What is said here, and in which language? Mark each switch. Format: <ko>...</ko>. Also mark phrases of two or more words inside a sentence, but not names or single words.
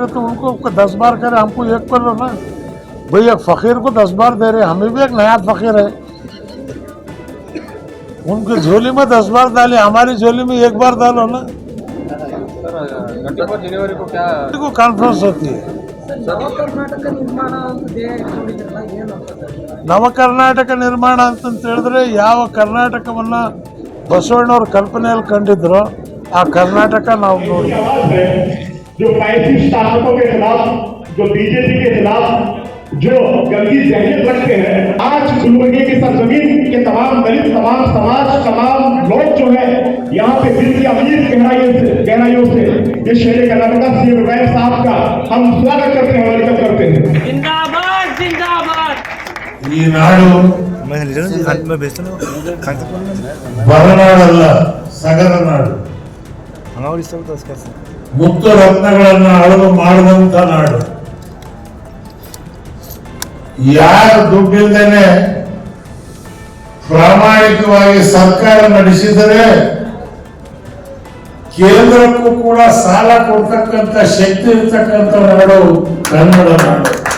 <hi>तो उनको 10 बार करे, हमको एक करो ना भाई। एक फकीर को 10 बार दे रहे, हमें भी एक नया फकीर है। उनकी झोली में 10 बार डाले, हमारी झोली में 1 बार डालो ना। जनवरी को क्या कॉन्फ्रेंस होती है</hi> <kn>ನವ ಕರ್ನಾಟಕ ನಿರ್ಮಾಣ ಅಂತ ಹೇಳಿದ್ರೆ ಯಾವ ಕರ್ನಾಟಕವನ್ನ ಬಸವಣ್ಣವ್ರ ಕಲ್ಪನೆಯಲ್ಲಿ ಕಂಡಿದ್ರು ಆ ಕರ್ನಾಟಕ ನಾವು ನೋಡ್ತೀವಿ।</kn> <hi>जो पैसिस्ट ताकतों के खिलाफ, जो बीजेपी के खिलाफ जो गंदी जहनीत रखते हैं, आज गुलबर्गे की सरजमीन के तमाम दलित, तमाम समाज, तमाम लोग जो है यहाँ पे दिल की अमीर गहराइयों से ये शेर कर्नाटक सीएम इब्राहिम साहब का हम स्वागत करते हैं, वेलकम करते हैं। जिंदाबाद जिंदाबाद।</hi> <kn>ಈ ನಾಡು ಬರನಾಡಲ್ಲ, ಸಗರ ನಾಡು. ಮುತ್ತು ರತ್ನಗಳನ್ನು ಅಳವು ಮಾಡಿದಂತ ನಾಡು. ಯಾರು ದುಡ್ಡಿಲ್ದೇನೆ ಪ್ರಾಮಾಣಿಕವಾಗಿ ಸರ್ಕಾರ ನಡೆಸಿದರೆ ಕೇಂದ್ರಕ್ಕೂ ಕೂಡ ಸಾಲ ಕೊಡ್ತಕ್ಕಂಥ ಶಕ್ತಿ ಇರ್ತಕ್ಕಂಥ ನಾಡು ಕನ್ನಡ ನಾಡು.</kn>